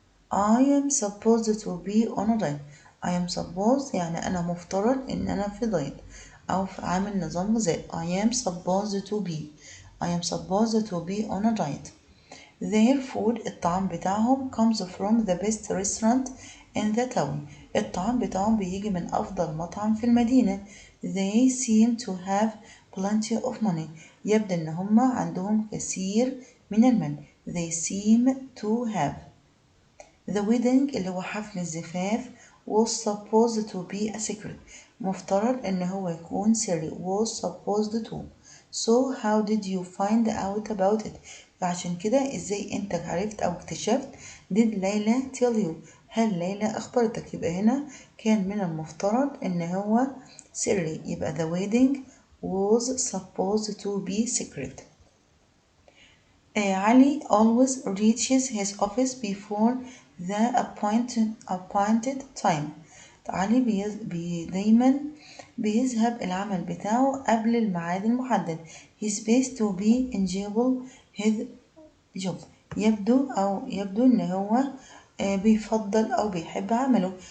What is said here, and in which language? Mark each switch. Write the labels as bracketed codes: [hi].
[en] I am supposed to be on a diet. I am supposed [ar] يعني أنا مفترض إن أنا في دايت أو في عامل نظام غذائي. [en] I am supposed to be on a diet. Their food [ar] الطعام بتاعهم [en] comes from the best restaurant in the town. [ar] الطعام بتاعهم بيجي من أفضل مطعم في المدينة. [en] They seem to have plenty of money. [ar] يبدو إن هم عندهم كثير من المال. [en] They seem to have. The wedding [ar] اللي هو حفل الزفاف [en] was supposed to be a secret. [ar] مفترض إن هو يكون سري. [en] was supposed to. So how did you find out about it? [ar] فعشان كده ازاي انت عرفت او اكتشفت؟ [en] did Laila tell you؟ [ar] هل ليلى اخبرتك؟ يبقى هنا كان من المفترض ان هو سري. [en] يبقى the wedding was supposed to be secret. Ali always reaches his office before the appointed time. [ar] علي دايما بيذهب العمل بتاعه قبل الميعاد المحدد. [en] He's supposed to be enjoyable his job. [ar] يبدو إن هو بيفضل أو بيحب عمله.